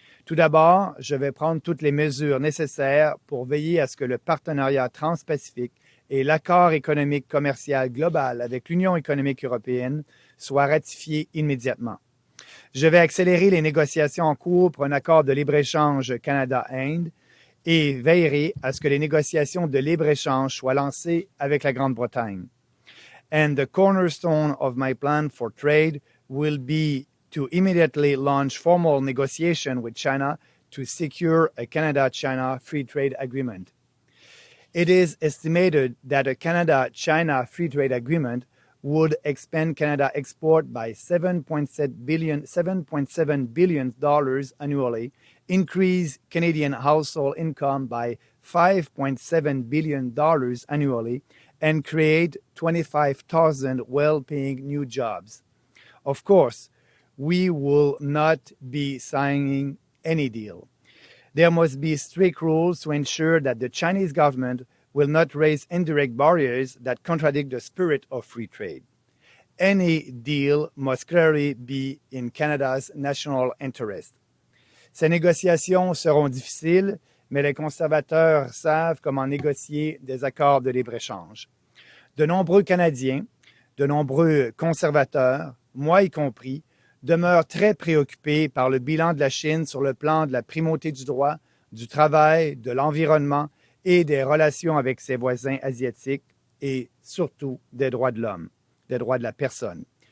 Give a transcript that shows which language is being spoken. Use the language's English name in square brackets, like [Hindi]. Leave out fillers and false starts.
[French] Tout d'abord, je vais prendre toutes les mesures nécessaires pour veiller à ce que le partenariat transpacifique et l'accord économique commercial global avec l'Union économique européenne soient ratifiés immédiatement. Je vais accélérer les négociations en cours pour un accord de libre-échange Canada-Inde et veillerai à ce que les négociations de libre-échange soient lancées avec la Grande-Bretagne. [English] And the cornerstone of my plan for trade will be to immediately launch formal negotiation with China to secure a Canada-China free trade agreement. It is estimated that a Canada-China free trade agreement would expand Canada export by $7.7 billion annually, increase Canadian household income by $5.7 billion annually, and create 25,000 well-paying new jobs. Of course, we will not be signing any deal. There must be strict rules to ensure that the Chinese government will not raise indirect barriers that contradict the spirit of free trade. Any deal must clearly be in Canada's national interest. [French] Ces négociations seront difficiles, mais les conservateurs savent comment négocier des accords de libre-échange. De nombreux Canadiens, de nombreux conservateurs, moi y compris, demeurent très préoccupés par le bilan de la Chine sur le plan de la primauté du droit, du travail, de l'environnement et des relations avec ses voisins asiatiques et surtout des droits de l'homme, des droits de la personne.